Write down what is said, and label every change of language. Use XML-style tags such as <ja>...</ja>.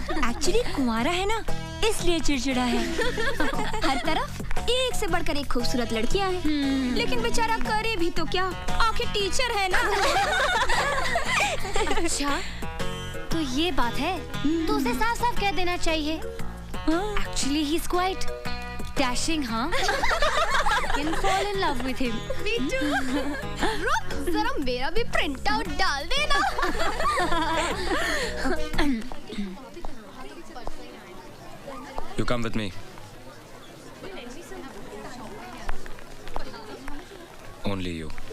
<hi>Actually कुंवारा है ना, इसलिए चिड़चिड़ा है। हर तरफ एक से बढ़कर एक खूबसूरत लड़कियां हैं, लेकिन बेचारा करे भी तो क्या, आखिर टीचर है ना। अच्छा तो ये बात है, तो उसे साफ साफ कह देना चाहिए।</hi> <en>Actually, he's quite dashing, huh? Can fall in love with him. Me too.</en> <hi>रुक, जरा मेरा भी प्रिंट आउट डाल देना.</hi> <en>You come with me. Only you.</en>